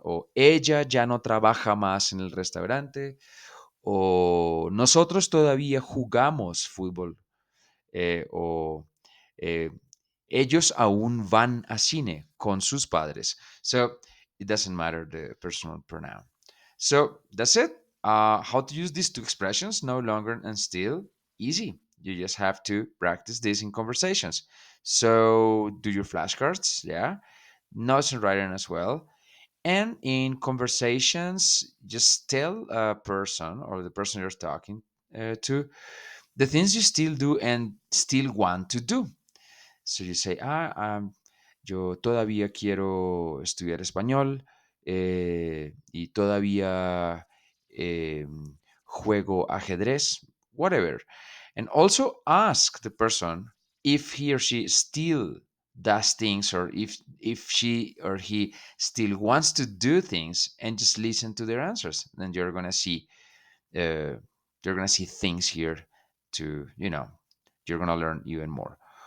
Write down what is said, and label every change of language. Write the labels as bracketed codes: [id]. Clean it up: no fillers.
[es] O ella ya no trabaja más en el restaurante. O nosotros todavía jugamos fútbol. O eh, ellos aún van a cine con sus padres. [en] So it doesn't matter the personal pronoun. So that's it. How to use these two expressions, no longer and still, easy. You just have to practice this in conversations. So do your flashcards, yeah, notes and writing as well. And in conversations, just tell a person or the person you're talking to the things you still do and still want to do. So you say, [es] yo todavía quiero estudiar español y todavía juego ajedrez, [en] whatever. And also ask the person if he or she still does things, or if she or he still wants to do things, and just listen to their answers. Then you're going to see uh, you're gonna see things here to, you're gonna learn even more.